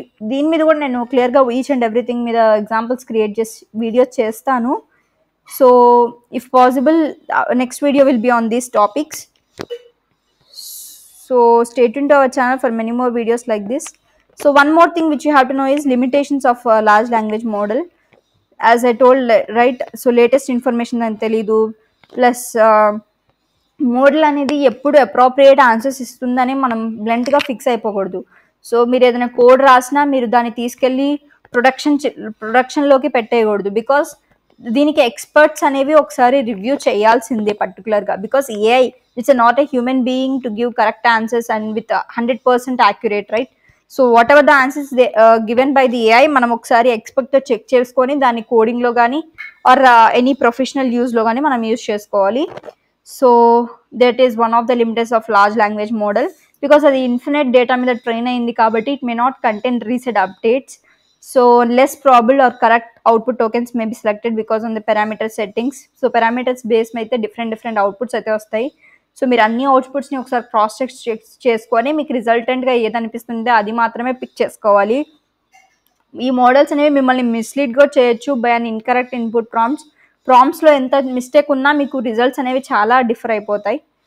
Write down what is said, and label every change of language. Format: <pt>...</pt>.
<te>దీని మీద కూడా నేను క్లియర్గా ఈచ్ అండ్ ఎవ్రీథింగ్ మీద ఎగ్జాంపుల్స్ క్రియేట్ చేసి వీడియోస్ చేస్తాను.</te> <en>So if possible next video will be on these topics. So stay tuned to our channel for many more videos like this. So one more thing which you have to know is limitations of large language model. As I told, right, so latest information</en> <te>అని తెలీదు, plus model అనేది ఎప్పుడు appropriate answers ఇస్తుందని మనం బ్లంట్గా fix అయిపోకూడదు. So మీరు ఏదైనా code రాసినా మీరు దాన్ని తీసుకెళ్ళి ప్రొడక్షన్లోకి పెట్టేయకూడదు, బికాస్ దీనికి ఎక్స్పర్ట్స్ అనేవి ఒకసారి రివ్యూ చేయాల్సిందే పర్టికులర్గా,</te> <en>because AI it's not a human being to give correct answers and with 100% accurate,</en> <te>right. So what ever the answers given by the AI మనం ఒకసారి ఎక్స్పర్ట్తో చెక్ చేసుకొని దాన్ని కోడింగ్లో కానీ ఆర్ ఎనీ ప్రొఫెషనల్ యూజ్లో కానీ మనం యూజ్ చేసుకోవాలి.</te> <en>so that is one of the limits of large language model,</en> <te>because అది infinite data మీద ట్రైన్ అయింది కాబట్టి</te> <en>It may not contain recent updates. So less probable or correct output tokens may be selected because on the parameter settings.</en> <te>So parameters base అయితే different outputs అయితే వస్తాయి. So మీరు అన్ని అవుట్పుట్స్ని ఒకసారి క్రాస్ చెక్ చేసుకొని మీకు రిజల్టెంట్గా ఏది అనిపిస్తుందో అది మాత్రమే పిక్ చేసుకోవాలి. ఈ మోడల్స్ అనేవి మిమ్మల్ని మిస్లీడ్ కూడా చేయొచ్చు by an incorrect input prompts. ప్రాంప్ట్స్లో ఎంత మిస్టేక్ ఉన్నా మీకు రిజల్ట్స్ అనేవి చాలా డిఫర్ అయిపోతాయి.</te>